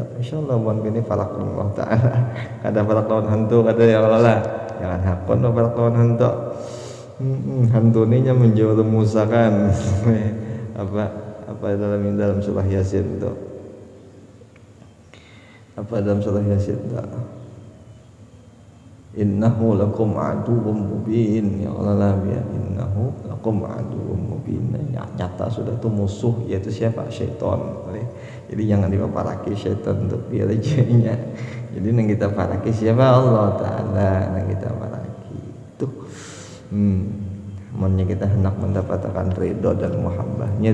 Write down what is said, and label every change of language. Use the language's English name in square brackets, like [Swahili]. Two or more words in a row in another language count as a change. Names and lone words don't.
[Banjar] Insyaallah buan kini parak dengan [Arabic] الله تعالى. [Banjar] Kada parak lawan hantu kada [Arabic] يا الله [Banjar] lah. Jangan hakon parak lawan hantu. Hantu ini menjerumuskan apa dalam surah Yasin itu. Apa dalam surah Yasin itu? [Arabic] إنه لكم عدو مبين. يا الله يا، إنه لكم عدو مبين. [Banjar] Nyata sudah tuh musuh, yaitu siapa? Syaitan. Jadi jangan diparaki syaitan untuk biar aja. Jadi nang kita paraki siapa? [Arabic] الله تعالى. [Banjar] Nang kita paraki tuh Maunya kita hendak mendapatkan ridho dan muhabbahnya.